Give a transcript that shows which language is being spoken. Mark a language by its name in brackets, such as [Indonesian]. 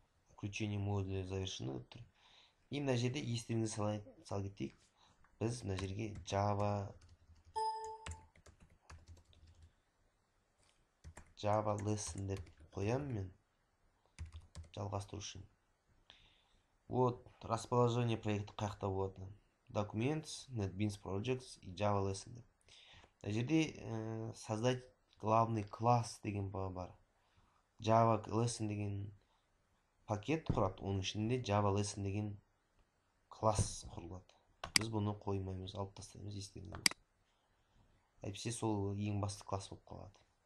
[Russian] Включение модуля завершено. [Kazakh] И мына жерде естеріңізге сала кетейік. Біз мына жерге Java lesson деп қоямын мен. Жалғастыру үшін. Вот, расположение проекті қаяқта болады. Documents, NetBeans Projects и Java lesson деп. Мына жерде [Russian] создать главный класс [Kazakh] деген бар. Java lesson деген пакет құрады, оның ішінде Java lesson деген класс құрылады. Біз бұны қоймаймыз, алып тастаймыз, естеріңізде болсын. Әйтпесе сол ең басты класс болып қалады.